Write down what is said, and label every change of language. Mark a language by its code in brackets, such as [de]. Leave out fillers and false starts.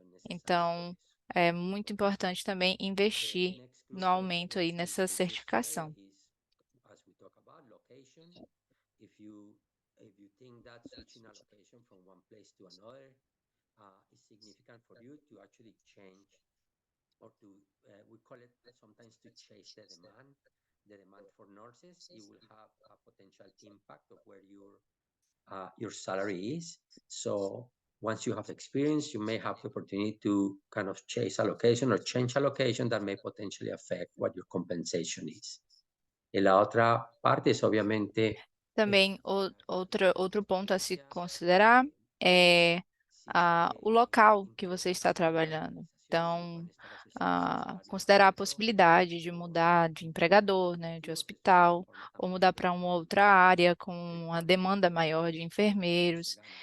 [pt] Então, é muito importante também investir no aumento aí nessa certificação. [en] as we talk about location, if you think that switching a location from one place to another is significant for you to actually change or to we call it sometimes to chase the demand for nurses, it will have a potential impact of where your salary is. So once you have experience, you may have the opportunity to kind of chase a location or change a location that may potentially affect what your compensation is. [es] Y la otra parte es obviamente [pt] Também outro ponto a se considerar é o local que você está trabalhando. Então, considerar a possibilidade de mudar de empregador, né, de hospital, ou mudar para uma outra área com uma demanda maior de enfermeiros.